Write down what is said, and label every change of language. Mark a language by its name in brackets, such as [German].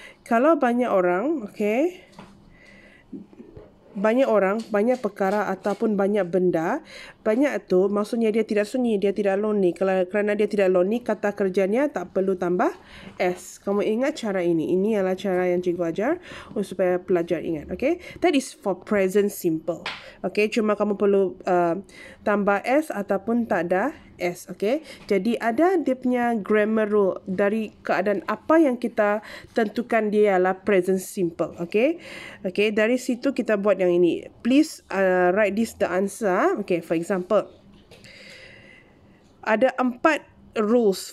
[Malay] Kalau banyak orang, okay. Banyak orang, banyak perkara ataupun banyak benda, banyak itu maksudnya dia tidak sunyi, dia tidak lonely. Kerana dia tidak lonely, kata kerjanya tak perlu tambah s. Kamu ingat cara ini. Ini adalah cara yang cikgu ajar supaya pelajar ingat. [English] Okay, that is for present simple. [Malay] Okay, cuma kamu perlu tambah s ataupun tak ada s. Okay, jadi ada dia punya grammar rule dari keadaan apa yang kita tentukan dia adalah present simple. Okay, okay, dari situ kita buat yang ini. [English] Please write this the answer. Okay, for example, [Malay] ada 4 [English] rules.